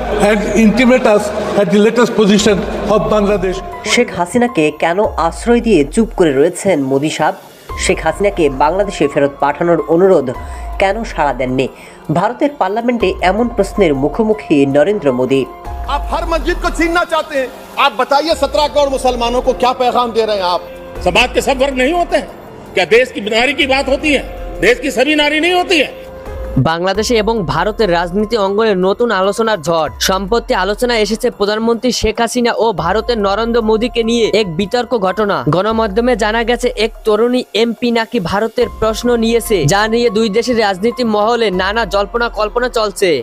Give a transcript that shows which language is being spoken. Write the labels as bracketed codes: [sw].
[en] and intimate us at the latest position of Bangladesh. [bn] Sheikh হাসিনাকে কেন আশ্রয় দিয়ে চুপ করে রয়েছেন মোদি সাহেব? শেখ হাসিনাকে বাংলাদেশে ফেরত পাঠানোর অনুরোধ কেন সাড়া দেননি? ভারতের পার্লামেন্টে এমন প্রশ্নের মুখোমুখি নরেন্দ্র মোদি। [hi] आप हर मस्जिद को छीनना चाहते हैं, आप बताइए 17 करोड़ मुसलमानों को क्या पैगाम दे रहे हैं आप? समाज के सब वर्ग नहीं होते हैं क्या? देश की नारी की बात होती है, देश की सभी नारी नहीं होती है। [bn] বাংলাদেশে এবং ভারতের রাজনীতি অঙ্গনে নতুন আলোচনার ঝড়। সম্প্রতি আলোচনায় এসেছে প্রধানমন্ত্রী শেখ হাসিনা ও ভারতের নরেন্দ্র মোদীকে নিয়ে এক বিতর্ক ঘটনা। গণমাধ্যমে জানা গেছে এক তরুণী এমপি নাকি ভারতের প্রশ্ন নিয়েছে, যা নিয়ে দুই দেশের রাজনীতি মহলে নানা জল্পনা কল্পনা চলছে।